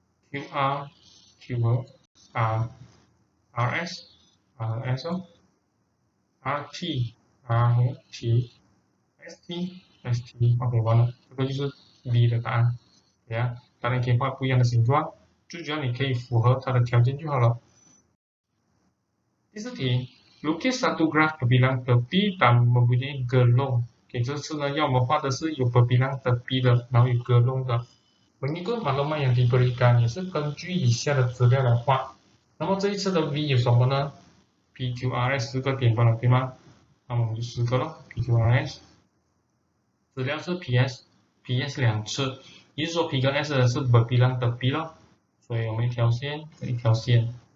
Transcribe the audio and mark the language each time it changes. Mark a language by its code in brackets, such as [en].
[zh] QR Q 和 RS 咯。 RT R 和 T。ST， 完了，这个就是 B 的答案。对啊，当然可以画不一样的形状，最主要你可以符合它的条件就好了。第4题 [ms] lukis satu graf berbilang tepi dan mempunyai gelong。 [zh] 这次呢，要我们画的是有berbilang tepi的，然后有gelong的。 [ms] mengikut maklumat yang diberikan [zh] 也是根据以下的资料来画。那么这一次的 V 有什么呢 ？PQRS 4个点罢了，对吗？那么我们就4个咯 ，PQRS。资料是 PS 2次，也就是说 P 跟 S 是berbilang tepi咯，所以我们一条线跟一条线。